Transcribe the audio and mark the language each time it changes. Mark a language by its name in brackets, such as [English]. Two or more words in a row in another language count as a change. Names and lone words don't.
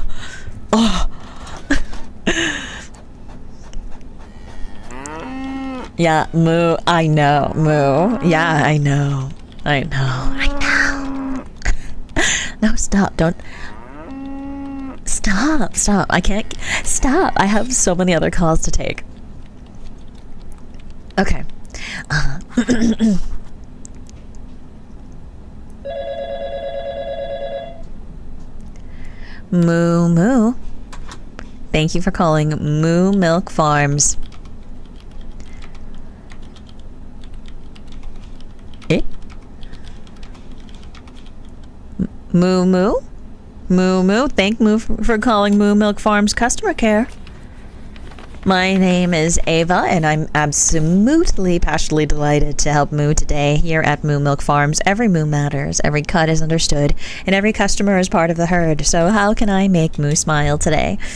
[English] Yeah, moo. I know, moo. Yeah, I know. I know. No, stop. Don't. Stop. I can't. Stop. I have so many other calls to take. Okay. Moo, moo. Thank you for calling Moo Milk Farms. Moo, moo. Moo, moo. Thank Moo for calling Moo Milk Farms customer care. My name is Ava, and I'm absolutely passionately delighted to help Moo today here at Moo Milk Farms. Every moo matters, every cut is understood, and every customer is part of the herd. So how can I make Moo smile today?